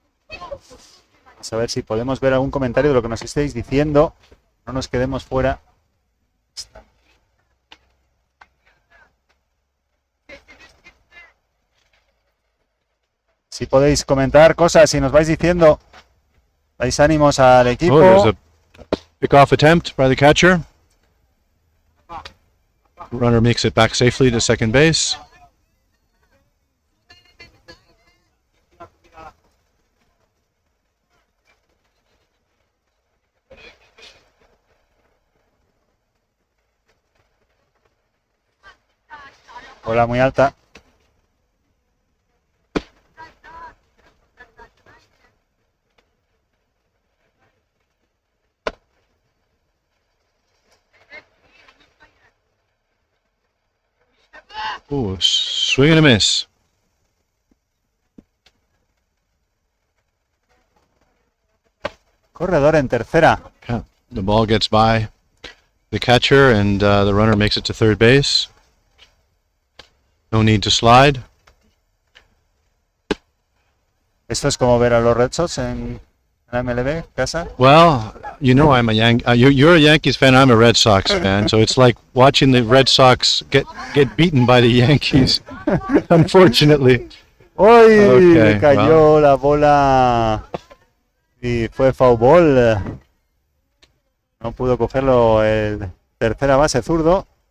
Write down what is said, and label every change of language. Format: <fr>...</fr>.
<es>Vamos a ver si podemos ver algún comentario de lo que nos estéis diciendo. No nos quedemos fuera. Si podéis comentar cosas, si nos vais diciendo, dais ánimos al equipo.</es> <en>Oh, there's a pick-off attempt by the catcher. Runner makes it back safely to second base.</en> <es>Bola muy alta.</es> <en>Ooh, swing and a miss.</en> <es>Corredor en tercera.</es> <en>Yeah, the ball gets by the catcher, and the runner makes it to third base. No need to slide.</en> <es>Esto es como ver a los Red Sox en la MLB, casa.</es> <en>Well, you know I'm a you're a Yankees fan. I'm a Red Sox fan, so it's like watching the Red Sox get beaten by the Yankees. Unfortunately. ¡Uy! Okay,</en> <es>Le cayó la bola y fue foul ball. No pudo cogerlo el tercera base zurdo.</es>